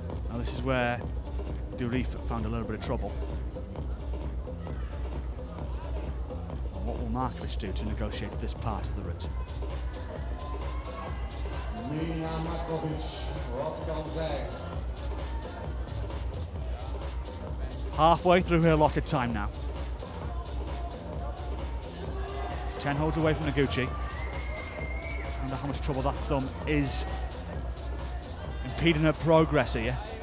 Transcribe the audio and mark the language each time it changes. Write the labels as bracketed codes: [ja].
[en] Now this is where Durif found a little bit of trouble. And what will Markovic do to negotiate this part of the route? [nl] Mina Markovic, wat kan zij? [en] Halfway through her allotted time now. 10 holds away from Noguchi. I wonder how much trouble that thumb is impeding her progress here.